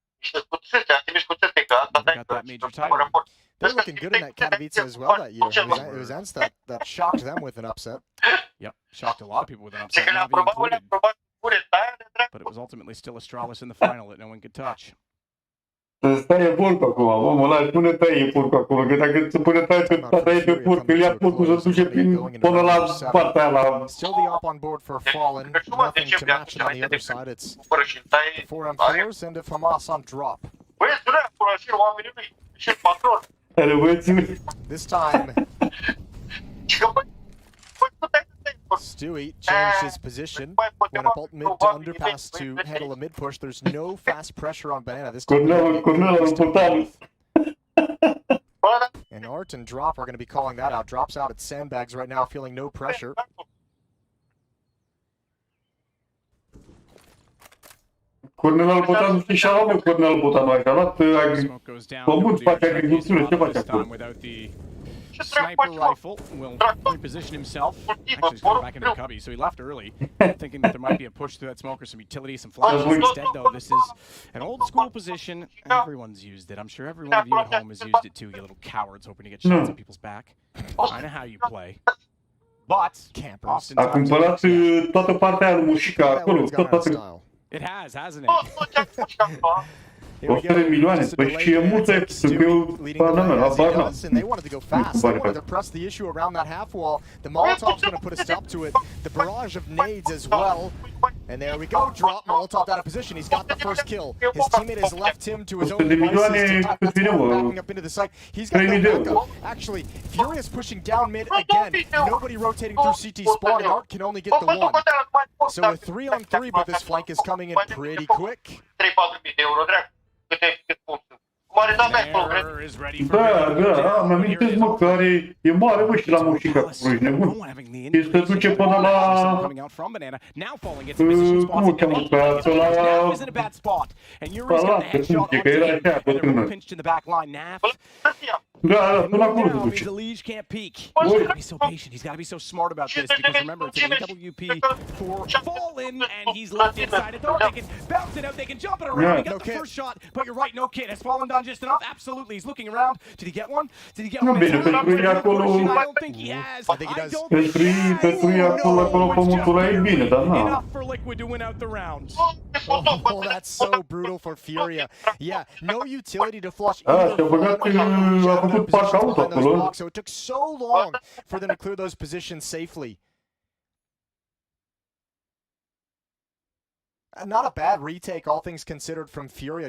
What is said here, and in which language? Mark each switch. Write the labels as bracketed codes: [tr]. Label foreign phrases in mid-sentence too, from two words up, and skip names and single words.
[en] Got that major title. They're looking good in that Katowice as well that year. It was Ents that shocked them with an upset. Yep, shocked a lot of people with an upset, Navi included. But it was ultimately still Astralis in the final that no one could touch. [ro] Să taie porcul acum, omul ăla, pune taie porcul acolo, că dacă se pune taie pe porc, îl ia porcul să duce până la partea aia la... [en] Still the op on board for Fallen, nothing to match it on the other side. It's 4-on-4s and if Hamas on drop. This time, Stewie changed his position, went up alt mid to underpass to handle a mid push. There's no fast pressure on Banana this time. And Art and Drop are going to be calling that out. Drop's out at sandbags right now, feeling no pressure. [ro] Cornelul Botan, știi și ala, mă, Cornelul Botan, a luat pământ, face agricultură, ce face acolo? [en] Sniper rifle will reposition himself. Actually, he's going back into the cubby, so he left early, thinking that there might be a push through that smoker, some utility, some flashes. Instead, though, this is an old school position. Everyone's used it. I'm sure every one of you at home has used it too, you little cowards hoping to get shots at people's back. I know how you play. But, campers. [ro] A cumpărat toată partea aia lui Mușica acolo, toată... [en] It has, hasn't it? [ro] 100 de milioane, păi și e multă că eu banana la barna. [en] And they wanted to go fast. They wanted to press the issue around that half wall. The Molotov's going to put a stop to it. The barrage of nades as well. And there we go. Drop Molotov out of position. He's got the first kill. His teammate has left him to his own devices. Backing up into the site. He's got no backup. Actually, Furious pushing down mid again. Nobody rotating through CT spawn. Art can only get the one. So a 3-on-3, but this flank is coming in pretty quick. [ro] Da, am amintesc, mă, că e mare, mă, și la Mușica cu Cluj, nebun. Și se duce până la... Cum o cheamă pe asta, la... Ăla, că cum zice, că era așa, bătrână. Da, până acolo se duce. [en] Be so patient. He's got to be so smart about this because remember it's an AWP for Fallen and he's left inside it. Though they can bounce it out, they can jump it around. He got the first shot, but you're right, no kid. Has Fallen done just enough? Absolutely. He's looking around. Did he get one? Did he get one? I don't think he has. I think he does. [ro] Pentru ei acolo pământul ăla e bine, dar na. [en] Enough for Liquid to win out the round. Oh, that's so brutal for Furia. Yeah, no utility to flush either. So it took so long for them to clear those positions safely. Not a bad retake, all things considered, from Furia.